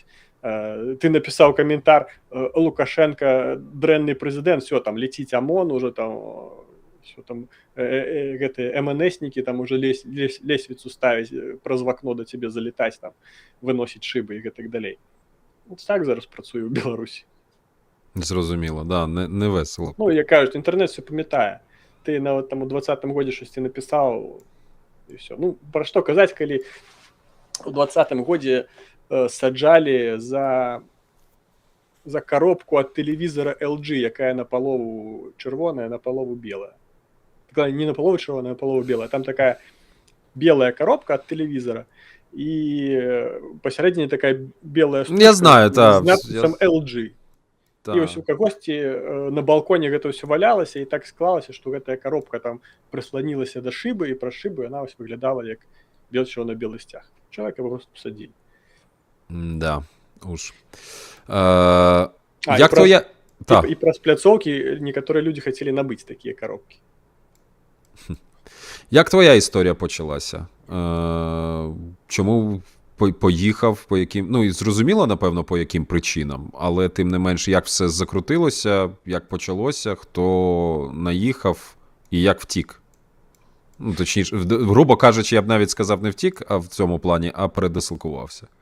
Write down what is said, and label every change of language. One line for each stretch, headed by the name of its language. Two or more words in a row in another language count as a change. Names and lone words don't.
Belarusian: Ты напісаў каментар, Лукашенко дрэнны прэзідэнт, все, там леціць ОМОН, уже там, все, там гэтыя МНСнікі там уже лесвіцу ставіць, праз вакно да цябе залетаць, там, выносіць шыбы і гэтак далей. Вот так зараз працуе ў Беларусі.
Ukrainian: Зрозуміло, да, не весело. Ну, як кажуть, інтернет все памятае.
Belarusian: Ты нават там у 20-м годзе штосьці напісаў, і все. Ну, пра што казаць, калі у 20-м годзе саджалі за коробку ад тэлевізора LG, якая напалову чырвоная, напалову белая. Не напалову чырвоная, напалову белая. Там такая белая коробка ад тэлевізора, і пасярэдзіне такая белая штука, я знаю, з надпісам LG.
Ukrainian: Та.
Belarusian: І ось у кагосьці на балконе гэта ўсё валялася, і так склалася, што гэтая коробка там прысланілася да шыбы, і праз шыбу яна ось выглядала як чырвона-белы сцяг. Чалавека просто посадзілі. Да, уж. Як то я... І праз пляцоўкі некаторыя людзі хацелі набыць такія коробкі.
Ukrainian: Як твоя історія почалася? Чому поїхав, по яким, ну і зрозуміло, напевно, по яким причинам, але тим не менш, як все закрутилося, як почалося, хто наїхав і як втік? Ну, точніше, грубо кажучи, я б навіть сказав не втік, а в цьому плані, а передислокувався.